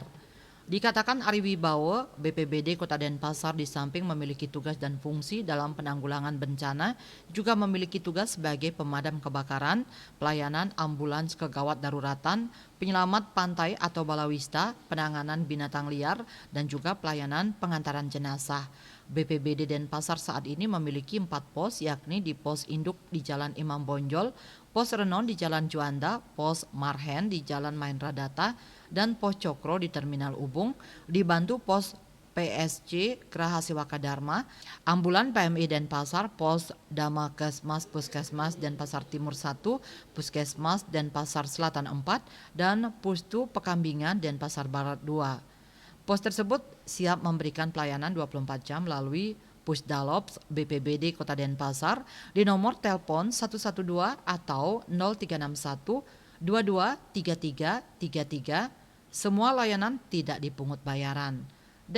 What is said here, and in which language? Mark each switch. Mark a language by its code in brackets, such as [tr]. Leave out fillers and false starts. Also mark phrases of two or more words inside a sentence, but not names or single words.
[id] Dikatakan Ariwibowo, BPBD Kota Denpasar di samping memiliki tugas dan fungsi dalam penanggulangan bencana, juga memiliki tugas sebagai pemadam kebakaran, pelayanan ambulans kegawat daruratan, penyelamat pantai atau balawista, penanganan binatang liar, dan juga pelayanan pengantaran jenazah. BPBD Denpasar saat ini memiliki 4 pos, yakni di Pos Induk di Jalan Imam Bonjol, Pos Renon di Jalan Juanda, Pos Marhen di Jalan Mahendra Data, dan Pos Cokro di Terminal Ubung, dibantu Pos PSC Kerahasiwaka Dharma, ambulan PMI Denpasar, Pos Damakesmas Puskesmas Denpasar Timur 1, Puskesmas Denpasar Selatan 4, dan Pustu Pekambingan Denpasar Barat 2. Pos tersebut siap memberikan pelayanan 24 jam melalui Pusdalops BPBD Kota Denpasar di nomor telepon 112 atau 0361 223333. Semua layanan tidak dipungut bayaran.